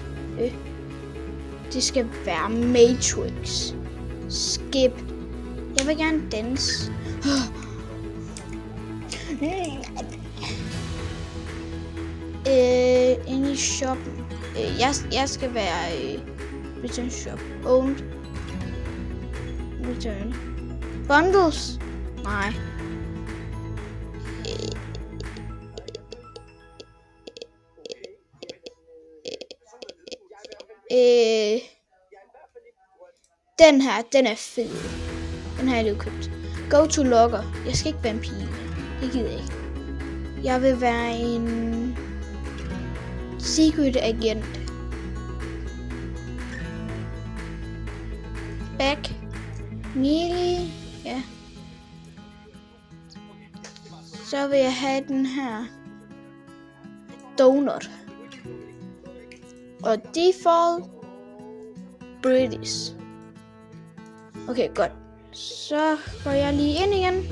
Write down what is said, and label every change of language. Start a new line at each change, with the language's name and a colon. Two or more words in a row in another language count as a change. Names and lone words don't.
Danish: Det skal være Matrix. Skip. Jeg vil gerne danse. Inde i shoppen. Jeg skal være
English: return shop.
Danish: Owned.
English: Return. Bundles?
Danish: Nej. Den her, den er fed. Den har jeg lige købt.
English: Go to logger.
Danish: Jeg skal ikke være en pige. Det gider jeg ikke. Jeg vil være en
English: secret agent. Back. Nearly.
Danish: Ja. Så vil jeg have den her. donut. Og
English: default British.
Danish: Okay, godt. Så går jeg lige ind igen.